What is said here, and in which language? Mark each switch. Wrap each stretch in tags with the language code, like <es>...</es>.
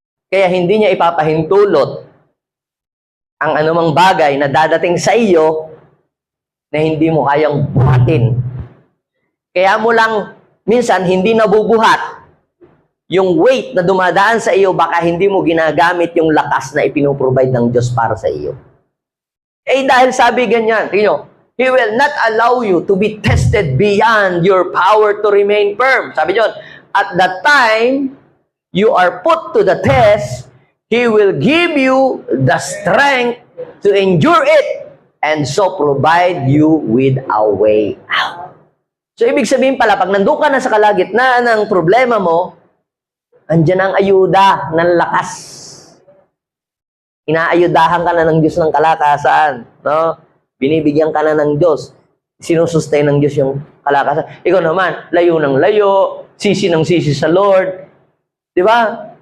<tl>Kaya hindi niya ipapahintulot ang anumang bagay na dadating sa iyo na hindi mo kayang buhatin. Kaya mo lang minsan hindi nabubuhat yung weight na dumadaan sa iyo, baka hindi mo ginagamit yung lakas na ipinoprovide ng Diyos para sa iyo. Dahil sabi ganyan, tingnan,</tl> <en>He will not allow you to be tested beyond your power to remain firm.</en> <tl>Sabi niyon,</tl> <en>at that time you are put to the test, He will give you the strength to endure it and so provide you with a way out.</en> <tl>So, ibig sabihin pala, pag nandun ka na sa kalagitnaan ng problema mo, andyan ang ayuda ng lakas. Inaayudahan ka na ng Diyos ng kalakasan. No? Binibigyan ka na ng Diyos. Sinusustain ng Diyos yung kalakasan. Ikaw naman, layo ng layo, sisi ng sisi sa Lord. Di ba?</tl>